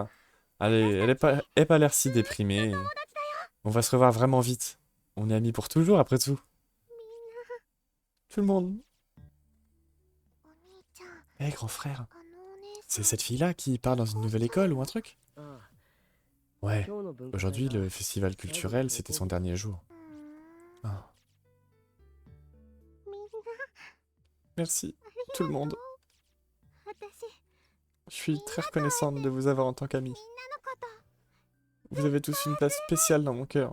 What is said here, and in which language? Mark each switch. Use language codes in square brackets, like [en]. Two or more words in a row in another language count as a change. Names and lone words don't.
[fr] Allez, elle est pas l'air si déprimée. On va se revoir vraiment vite. On est amis pour toujours après tout. Tout le monde. Hé, grand frère. C'est cette fille-là qui part dans une nouvelle école ou un truc? [ja] ああ [fr] Ouais, [ja] 今日の文化祭 [fr] aujourd'hui [ja] が [fr] le festival culturel c'était son dernier jour. Ah. Merci, tout le monde. Je suis très reconnaissante de vous avoir en tant qu'ami. Vous avez tous une place spéciale dans mon cœur.